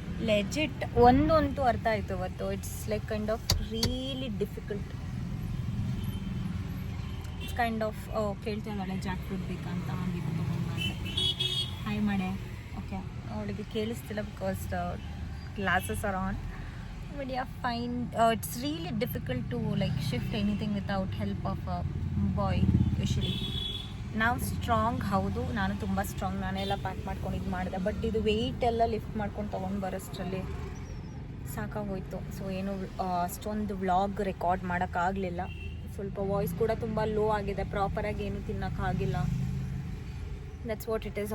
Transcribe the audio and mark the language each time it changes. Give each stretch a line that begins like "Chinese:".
English: legit
Kannada: ಒಂದಂತೂ ಅರ್ಥ ಆಯಿತು ಇವತ್ತು.
English: It's like kind of really difficult. It's kind of
Kannada: ಕೇಳ್ತಾ ಇದ್ದಾಳೆ ಜಾಕ್ ಫ್ರೂಟ್ ಬೇಕಂತ, ಬೇಕು ತೊಗೊಂಡು ಬಂದೆ. ಹಾಯ್ ಮಾಡೆ.
English: okay,
Kannada: ಅವಳಿಗೆ ಕೇಳಿಸ್ತಿಲ್ಲ
English: Because glasses are on. But yeah, fine. It's really difficult to like shift anything without help of a boy usually.
Kannada: ನಾವು ಸ್ಟ್ರಾಂಗ್ ಹೌದು, ನಾನು ತುಂಬ ಸ್ಟ್ರಾಂಗ್, ನಾನೆಲ್ಲ ಪ್ಯಾಕ್ ಮಾಡ್ಕೊಂಡು ಇದು ಮಾಡಿದೆ. ಬಟ್ ಇದು ವೆಯ್ಟ್ ಎಲ್ಲ ಲಿಫ್ಟ್ ಮಾಡ್ಕೊಂಡು ತೊಗೊಂಡು ಬರೋಷ್ಟರಲ್ಲಿ ಸಾಕಾಗೋಯ್ತು. ಸೊ ಏನು ಅಷ್ಟೊಂದು ವ್ಲಾಗ್ ರೆಕಾರ್ಡ್ ಮಾಡೋಕ್ಕಾಗಲಿಲ್ಲ. ಸ್ವಲ್ಪ ವಾಯ್ಸ್ ಕೂಡ ತುಂಬ ಲೋ ಆಗಿದೆ, ಪ್ರಾಪರಾಗಿ ಏನು ತಿನ್ನೋಕ್ಕಾಗಿಲ್ಲ.
English: That's what it is.